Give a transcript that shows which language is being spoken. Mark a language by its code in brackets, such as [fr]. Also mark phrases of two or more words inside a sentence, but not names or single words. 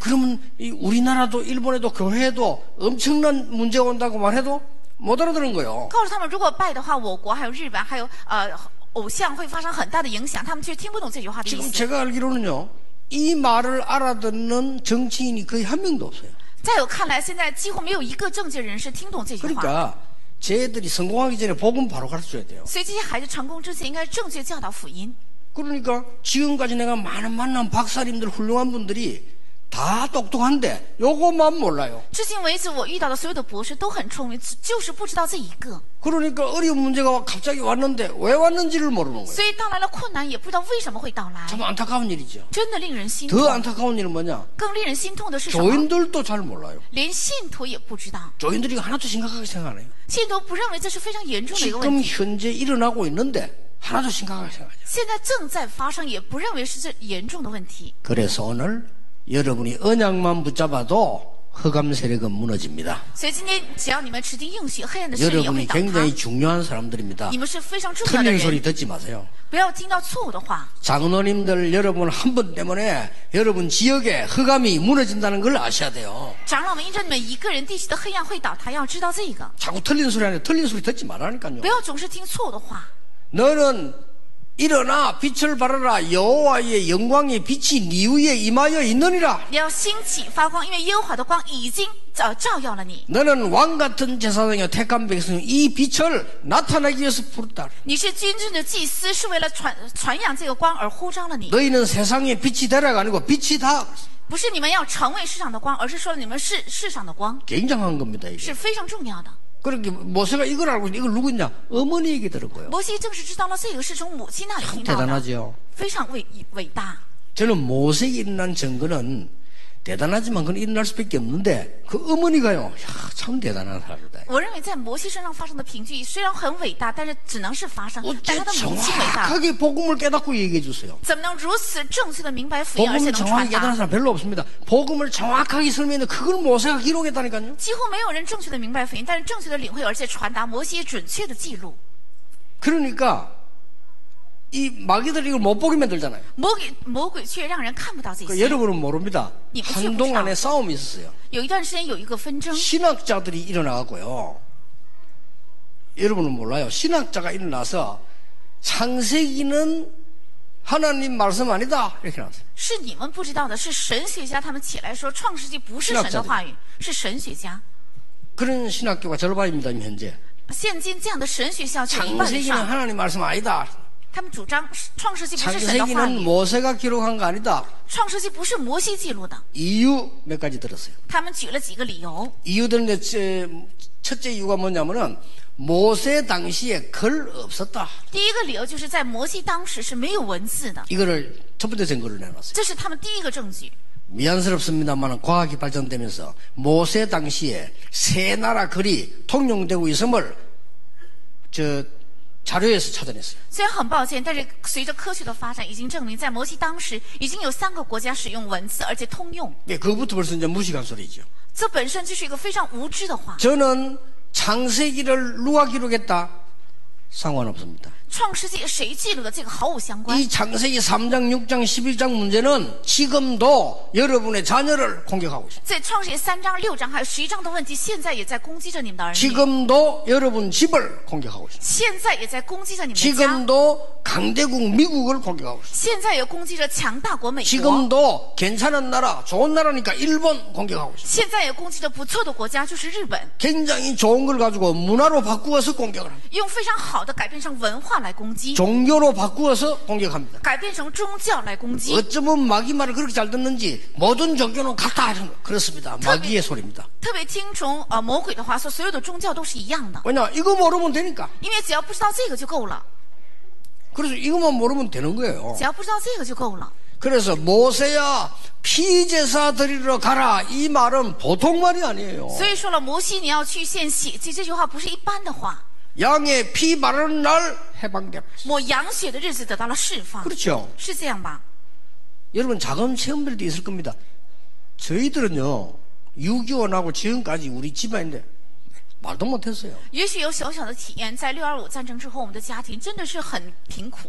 [ko] 그러면 이 우리나라도 일본에도 교회에도 엄청난 문제가 온다고 말해도 못 알아들은 거예요. [zh] 告诉他们，如果拜的话，我国还有日本还有偶像会发生很大的影响，他们却听不懂这句话的意 [ko] 지금 [zh] 思。 [ko] 제가 알기로는요. 이 말을 알아듣는 정치인이 거의 한 명도 없어요. [zh] 在我看来，现在几乎没有一个政界人士听懂这句话。 [ko] 그러니까 쟤들이 성공하기 전에 복음 바로 가르쳐줘야 돼요. [zh] 所以这些孩子成功之前，应该正确教导福音。 [ko] 그러니까 지금까지 내가 많은 만난 박사님들 훌륭한 분들이 다 똑똑한데 요것만 몰라요. [zh] 至今为止，我遇到的所有的博士都很聪明，就是不知道这一个。 [ko] 그러니까 어려운 문제가 갑자기 왔는데 왜 왔는지를 모르는 거예요. [zh] 所以到来了困难，也不知道为什么会到来， [ko] 참 안타까운 일이죠. [zh] 真的令人心 [ko] 더 [zh] 痛。 [ko] 안타까운 일은 뭐냐? [zh] 更令人心痛的是什么？ [ko] 교인들도 잘 몰라요. [zh] 连信徒也不知道， [ko] 교인들이 하나도 심각하게 생각 안 해요. [zh] 信徒不认为这是非常严重的一个问 [ko] 지금 [zh] 题。 [ko] 현재 일어나고 있는데 하나도 심각하게 생각하죠. [zh] 现在正在发生，也不认为是这严重的问题。 [ko] 그래서 오늘 여러분이 언약만 붙잡아도 흑암 세력은 무너집니다. [zh] 所以今天，只要你们持定应许，黑暗的势力也会 [ko] 여러분이 [zh] 倒 [ko] 굉장히 [zh] 塌。 [ko] 중요한 사람들입니다. [zh] 你们是非常重要的 [ko] 틀린 소리 [zh] 人， [ko] 듣지 마세요. [zh] 不要听到错误的话。 [ko] 장로님들 여러분 한 분 때문에 여러분 지역에 흑암이 무너진다는 걸 아셔야 돼요. [zh] 长老们，因着你们一个人，地区的黑暗会倒塌，要知道这个， [ko] 자꾸 틀린 소리 하는데 틀린 소리 듣지 말라니까요. [zh] 不要总是听错误的话。 [ko] 너는 일어나 빛을 발하라. 여호와의 영광의 빛이 네 위에 임하여 있느니라. [zh] 你要兴起发光，因为耶和华的光已经照耀了你。 [ko] 너는 왕 같은 제사장이여 택한 백성이 이 빛을 나타내기 위해서 부르다. [zh] 你是君尊的祭司，是为了传扬这个光而呼召了你。 [ko] 너희는 세상의 빛이 되라가 아니고 빛이다. [zh] 不是你们要成为世上的光，而是说你们是世上的光， [ko] 굉장한 겁니다. 이게. [zh] 是非常重要的。 [ko] 그렇게 모세가 이걸 알고 이걸 누구 있냐? 어머니 얘기 들은 거예요. [zh] 摩西正是知道了这个是从母亲那里听到的， [ko] 대단하죠. [zh] 非常伟大。 [ko] 저는 모세에 일어난 증거는 대단하지만 그건 일어날 수밖에 없는데 그 어머니가요. 야, 참 대단한 사람이다. [zh] 我认为在摩西身上发生的凭据虽然很伟大，但是只能是发生，但 [ko] 어째 [zh] 他的母亲伟大， [ko] 정확하게 복음을 깨닫고 얘기해 주세요. [zh] 怎么能如此正确的明白福音，而且 [ko] 복음을 [zh] 能 [ko] 정확하게 [zh] 传 [ko] 깨닫는 [zh] 达？ [ko] 사람 별로 없습니다. 복음을 정확하게 설명해 그걸 모세가 기록했다니까요. [zh] 几乎没有人正确的明白福音，但是正确的领会而且传达，摩西也准确的记录。 [ko] 그러니까 이 마귀들이 이걸 못 보게 만들잖아요. [zh] 魔鬼却让人看不到这 [ko] 그 [zh] 些。 [ko] 여러분은 모릅니다. 니 한동안에 싸움이 있었어요. [zh] 有一段时间有一个纷争， [ko] 신학자들이 일어나고요. 여러분은 몰라요. 신학자가 일어나서 창세기는 하나님 말씀 아니다 이렇게 나왔어요. [zh] 是你们不知道的，是神学家他们起来说，创世纪不是神的话语，是神学家。 [ko] 그런 신학교가 절반입니다. 지금 현재. [zh] 现今这样的神学校就一半以 [ko] 창세기는 [zh] 上， [ko] 하나님 말씀 아니다. [zh] 他们主张创世纪不是神的话 [ko] 창세기는 [zh] 语， [ko] 모세가 기록한 거 아니다. [zh] 创世纪不是摩西记录的。 [ko] 이유 몇 가지 들었어요. [zh] 他们举了几个理由， [ko] 이유 들는데 첫째 이유가 뭐냐면은 모세 당시에 글 없었다. [zh] 第一个理由就是在摩西当时是没有文字的， [ko] 이거를 첫 번째 증거를 내놨어요. [zh] 这是他们第一个证据。 [ko] 미안스럽습니다만 과학이 발전되면서 모세 당시에 세 나라 글이 통용되고 있음을 자료에서 찾아냈어요. [zh] 虽然很抱歉，但是随着科学的发展，已经证明在摩西当时已经有3个国家使用文字，而且通用。 [ko] 네, 그것부터 벌써 이제 무식한 소리죠. [zh] 这本身就是一个非常无知的话。 [ko] 저는 창세기를 누가 기록했다? 상관없습니다. [zh] 创世纪谁记录的这个毫无相关。 [ko] 이 창세기 3장, 6장, 11장 문제는 지금도 여러분의 자녀를 공격하고 있습니다. [zh] 在创世纪3章、6章还有11章的问题，现在也在攻击着你们的儿女， [ko] 지금도 여러분 집을 공격하고 있습니다. [zh] 现在也在攻击着你们的家， [ko] 지금도 강대국 미국을 공격하고 있습니다. [zh] 现在也攻击着强大国美国， [ko] 지금도 괜찮은 나라, 좋은 나라니까 일본 공격하고 있습니다. [zh] 现在也攻击着不错的国家，就是日本， [ko] 굉장히 좋은 걸 가지고 문화로 바꾸어서 공격을 합니다. [zh] 用非常好的改变成文化来攻击， [ko] 종교로 바꾸어서 공격합니다. [zh] 改变成宗教来攻击。 [ko] 어쩌면 마귀 말을 그렇게 잘 듣는지 모든 종교는 같다 이런 거. 그렇습니다. 마귀의 소리입니다. [zh] 特别听从魔鬼的话说，所有的宗教都是一样的， [ko] 왜냐 이거 모르면 되니까. [zh] 因为只要不知道这个就够了， [ko] 그래서 이것만 모르면 되는 거예요. [zh] 只要不知道这个就够了。 [ko] 그래서 모세야 피제사 드리러 가라 이 말은 보통 말이 아니에요. [zh] 所以说了，摩西你要去献血祭，这句话不是一般的话。 [ko] 양의 피 바르는 날 해방됩니다. [zh] 抹羊血的日子得到了释放， [ko] 그렇죠. [zh] 是这样吧？ [ko] 여러분 작은 체험들도 있을 겁니다. 저희들은요 6.25나고 지금까지 우리 집안인데 말도 못했어요. [zh] 也许有小小的体验，在6.25战争之后，我们的家庭真的是很贫苦。